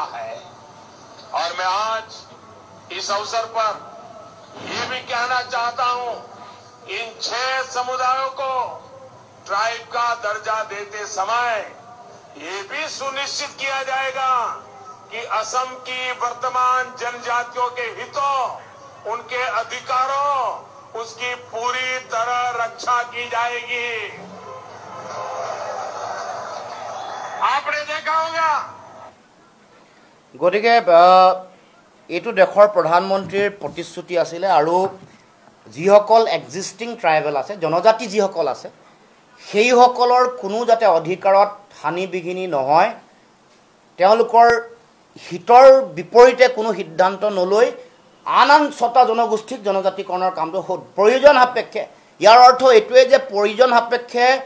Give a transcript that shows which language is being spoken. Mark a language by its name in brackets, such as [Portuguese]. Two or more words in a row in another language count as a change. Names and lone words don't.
[Hindi] है और मैं आज इस अवसर पर ये भी कहना चाहता हूं इन 6 समुदायों को ट्राइब का दर्जा देते समय ये भी सुनिश्चित किया जाएगा कि असम की वर्तमान जनजातियों के हितों, उनके अधिकारों, उसकी पूरी तरह रक्षा की जाएगी। आपने देखा होगा [Assamese] গতিকে এইটো দেশৰ প্ৰধানমন্ত্ৰীৰ প্ৰতিশ্ৰুতি আছিলে আৰু যিসকল [English] existing tribal [Assamese] আছে জনজাতি যিসকল আছে সেইসকলৰ কোনো যাতে অধিকাৰত হানি বিঘিনি নহয় তেওঁলোকৰ হিতৰ বিপৰীতে কোনো সিদ্ধান্ত নলৈ আন ছটা জনগোষ্ঠীক জনজাতিকৰণৰ কামটো প্ৰয়োজন সাপেক্ষে ইয়াৰ অৰ্থ এইটোৱে যে প্ৰয়োজন সাপেক্ষে